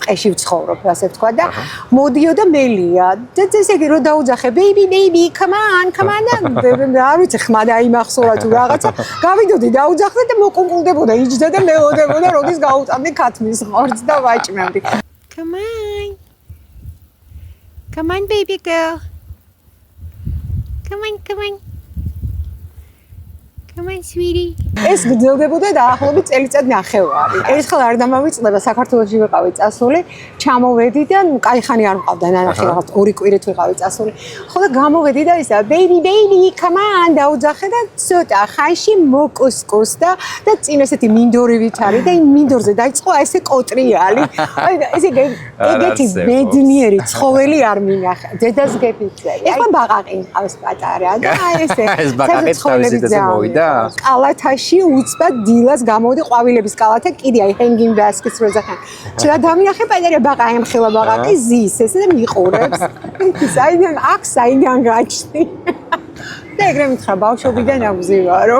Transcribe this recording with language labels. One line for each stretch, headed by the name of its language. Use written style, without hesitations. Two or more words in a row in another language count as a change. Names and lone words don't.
Georgian: ტყეში ვცხოვრობ, ასე ვთქვა და მოდიოდა მელია. და ესე იგი რომ დაუძახე,
English: baby, come on.
Georgian: არ ვიცი, ხმა დაიმახსოვრა თუ რაღაცა. გავიდოდი დაუძახდა და მოკუნკულდებოდა, იჯდა და მელოდებოდა, როდის გაუტანდი ქათმის ხორცს და ვაჭმევდი.
English: Come on, baby girl. Come on, sweetie.
Georgian: ეს გრძელდებოდა დაახლოებით წელიწად ნახევარი. ერთხელ არ დამავიწყდება, საქართველოში ვიყავი წასული, ჩამოვედი და კაი ხანი არ მყავდა, ნანახი რაღაც 2 კვირით ვიყავი წასული. ხოლო გამოვედი და ისა
English: baby, come on
Georgian: დაუძახე და ცოტა ხანში მოკუსკუსდა და წინ ესეთი მინდორივით არის და იმ მინდორზე დაიწყო ესე კოტრიალი. აი ესე ეგეთი ბედნიერი ცხოველი არ მინახა. დედას გეფიცე. ეხლა ბაყაყი მყავს პატარა და აი ესე ეს ბაყაყი თავისით ესე მოვიდა. კალათაში უცბად დილას გამოვდი ყვავილების კალათა კიდე აი
English: hanging baskets
Georgian: როზახან. შეიძლება დამინახე პატარა ბაყაყი ამხელა ბაყაყი ზის ესე და მიყურებს. საიდან გაჩნდი. და ეგრე მითხრა ბავშვობიდან აგზივარო.